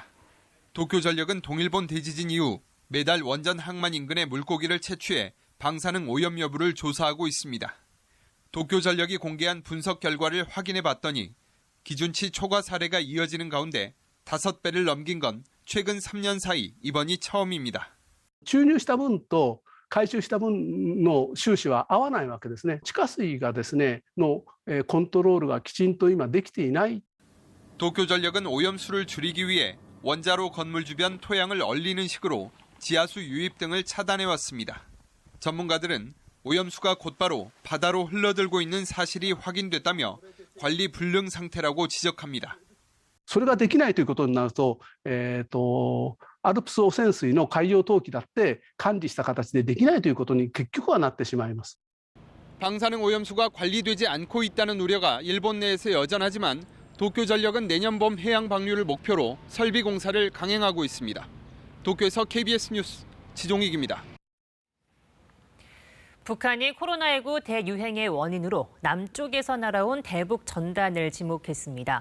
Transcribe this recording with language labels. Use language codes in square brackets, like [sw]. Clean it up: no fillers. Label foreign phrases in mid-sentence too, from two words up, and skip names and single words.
[ko] 도쿄전력은 동일본 대지진 이후 매달 원전 항만 인근의 물고기를 채취해 방사능 오염 여부를 조사하고 있습니다. 도쿄전력이 공개한 분석 결과를 확인해 봤더니 기준치 초과 사례가 이어지는 가운데 5배를 넘긴 건 최근 3년 사이 이번이 처음입니다. [ja] 注入した分と回収した分の収支は合わないわけですね。地下水がですねのコントロールがきちんと今できていない。 [ko] 도쿄전력은 오염수를 줄이기 위해 원자로 건물 주변 토양을 얼리는 식으로 지하수 유입 등을 차단해왔습니다. 전문가들은 오염수가 곧바로 바다로 흘러들고 있는 사실이 확인됐다며 관리 불능 상태라고 지적합니다. [ja] それができないということになると、アルプス汚染水の海洋投棄だって管理した形でできないということに結局はなってしまいます。 [ko] 방사능 오염수가 관리되지 않고 있다는 우려가 일본 내에서 여전하지만 도쿄전력은 내년 봄 해양 방류를 목표로 설비 공사를 강행하고 있습니다. 도쿄에서 KBS 뉴스 지종익입니다. 북한이 코로나19 대유행의 원인으로 남쪽에서 날아온 대북 전단을 지목했습니다.